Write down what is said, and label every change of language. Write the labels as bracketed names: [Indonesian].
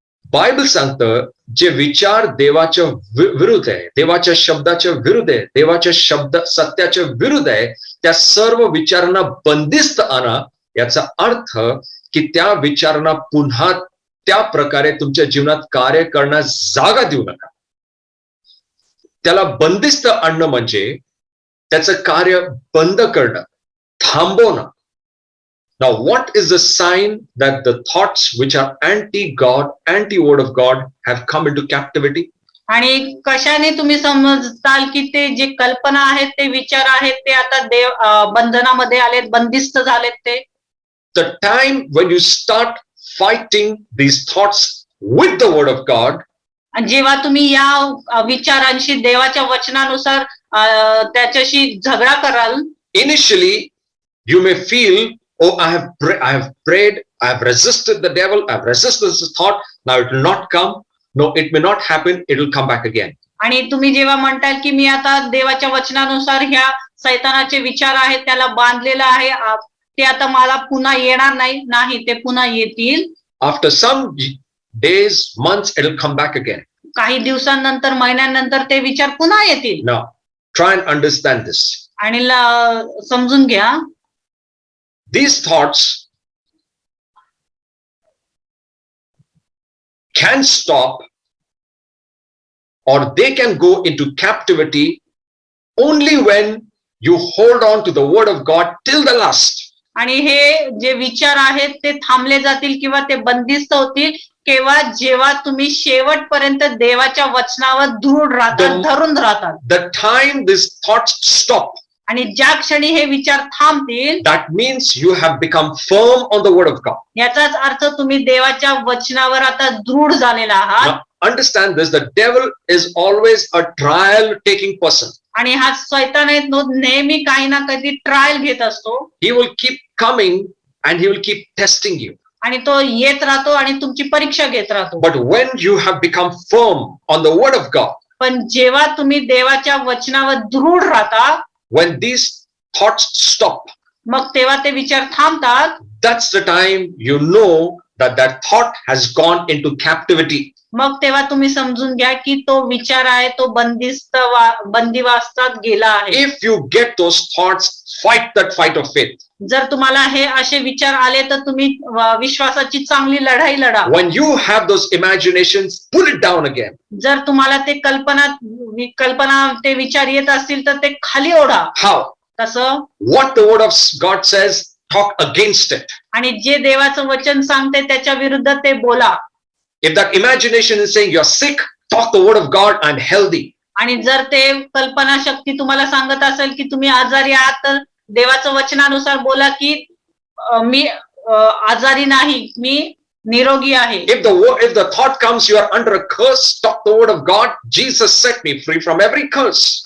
[Marathi] Bible सांगतं जे विचार देवाच्या विरुद्ध आहे, देवाच्या शब्दाच्या विरुद्ध आहे, देवाच्या सत्याच्या विरुद्ध आहे, त्या सर्व विचारांना बंदिस्त आणा. याचा अर्थ की त्या विचारांना पुन्हा त्या प्रकारे तुमच्या जीवनात कार्य करण्यास जागा देऊ नका. त्याला बंदिस्त आणणं म्हणजे त्याचं कार्य बंद करणं, थांबवणं. [English] Now, what is the sign that the thoughts which are anti-God, anti-word of God have come into captivity? [Marathi] आणि कशाने तुम्ही समजताल की ते जे कल्पना आहेत ते विचार आहेत ते आता बंधनामध्ये आलेत, बंदिस्त झालेत ते? [English] The time when you start fighting these thoughts with the word of God, [Marathi] आणि जेव्हा तुम्ही या विचारांशी देवाच्या वचनानुसार त्याच्याशी झगडा कराल, [English] initially you may feel, oh, I have prayed, I have resisted the devil, I have resisted this thought, now it will not come. No, it may not happen, it will come back again. [Marathi] आणि तुम्ही जेव्हा म्हणताल की मी आता देवाच्या वचनानुसार ह्या सैतानाचे विचार आहेत त्याला बांधलेलं आहे, ते आता मला पुन्हा येणार नाही, ते पुन्हा येतील. [English] After some days, months, it will come back again. [Marathi] काही दिवसांनंतर, महिन्यांनंतर ते विचार पुन्हा येतील. [English] Now, try and understand this. [Marathi] आणि समजून घ्या, [English] these thoughts can stop or they can go into captivity only when you hold on to the word of God till the last. [Marathi] आणि हे जे विचार आहेत ते थांबले जातील किंवा ते बंदिस्त होतील केव्हा, जेव्हा तुम्ही शेवटपर्यंत देवाच्या वचनावर दृढ राहतात, धरून राहतात. [English] The time these thoughts stop, [Marathi] आणि ज्या क्षणी हे विचार थांबतील, [English] that means you have become firm on the word of God. [Marathi] याचाच अर्थ तुम्ही देवाच्या वचनावर आता दृढ झालेला आहात. [English] Now, understand this, the devil is always a trial taking person. [Marathi] आणि हा शैतान आहे, नेहमी काही ना काही ट्रायल घेत असतो. [English] He will keep coming and he will keep testing you. [Marathi] आणि तो येत राहतो आणि तुमची परीक्षा घेत राहतो. [English] But when you have become firm on the word of God, [Marathi] पण जेव्हा तुम्ही देवाच्या वचनावर दृढ राहता, [English] when these thoughts stop, [Marathi] मग तेव्हा ते विचार थांबतात. [English] that's the time you know that that thought has gone into captivity. [Marathi] मग तेव्हा तुम्ही समजून घ्या की तो विचार आहे तो बंदिवासात गेला आहे. [English] If you get those thoughts, fight that fight of faith. [Marathi] जर तुम्हाला हे असे विचार आले तर तुम्ही विश्वासाची चांगली लढाई लढा. [English] When you have those imaginations, pull it down again. [Marathi] जर तुम्हाला ते कल्पना ते विचार येत असतील तर ते खाली ओढा. [English] How? [Marathi] कसं? [English] What the word of God says, talk against it. [Marathi] आणि जे देवाचं वचन सांगते त्याच्या विरुद्ध ते बोला. [English] If that imagination is saying you're sick, talk the word of God, I'm healthy. [Marathi] आणि जर ते कल्पना शक्ती तुम्हाला सांगत असेल की तुम्ही आजारी आहात तर देवाचं वचनानुसार बोला की मी आजारी नाही, मी निरोगी आहे. [English] If the thought comes you are under a curse, talk the word of God, Jesus set me free from every curse.